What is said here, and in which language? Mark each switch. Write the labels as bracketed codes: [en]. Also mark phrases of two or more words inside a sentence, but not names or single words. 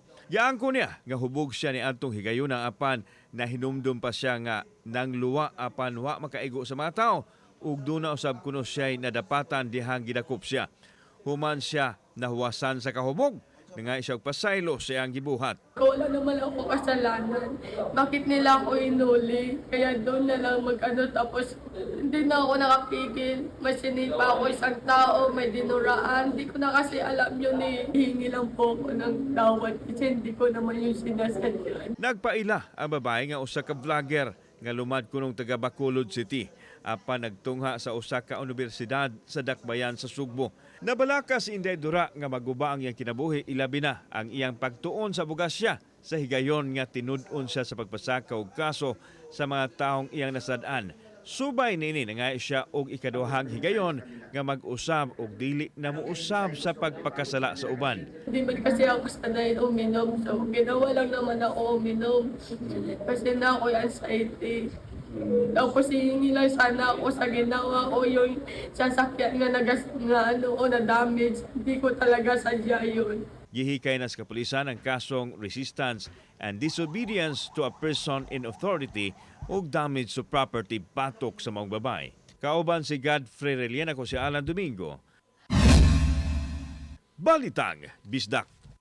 [ceb] Giangko niya nga hubog siya ni adtong higayuna apan nahinumdum pa siya nga nang luwa apan wa makaigo sa mga tao. Ug duna usab kuno siya'y nadapatan dihang gidakop siya. Human siya nahuwasan sa kahubog. Nga siya pasaylo sa iyang gibuhat. [tl] Wala naman ako kasalanan. Bakit nila ako inuli? Kaya doon na lang tapos hindi na ako nakapigil. May sinipa ako isang tao, may dinuraan. Hindi ko na kasi alam yun eh. Hihingi lang po ako ng tawad kasi hindi ko naman yung sinasadyan. [ceb] Nagpaila ang babae nga usa ka vlogger nga lumad kunong taga Bacolod City. Apan nagtungha sa usa ka universidad sa Dakbayan sa Sugbo. Nabalaka si Inday Dura nga maguba ang iyang kinabuhi ilabi na ang iyang pagtuon sa bugasya sa higayon nga tinud-on siya sa pagpasaka og kaso sa mga taong iyang nasad-an. Subay nini nga siya og ikaduhang higayon nga mag-usab og dili na muusab sa pagpakasala sa uban. [tl] Hindi man kasi ako sanay uminom. So ginawa lang naman ako uminom. Kasi na ako anxiety. Tapos hihingi lang sana ako sa ginawa ko yung sasakyan nga na damage. Hindi ko talaga sadya yun. [ceb] Gihikay na sa kapulisan ang kasong [en] resistance and disobedience to a person in authority [ceb] ug [en] damage to property [ceb] batok sa mga babae. Kauban si Godfrey Relian, ako si Alan Domingo. Balitang Bisdak.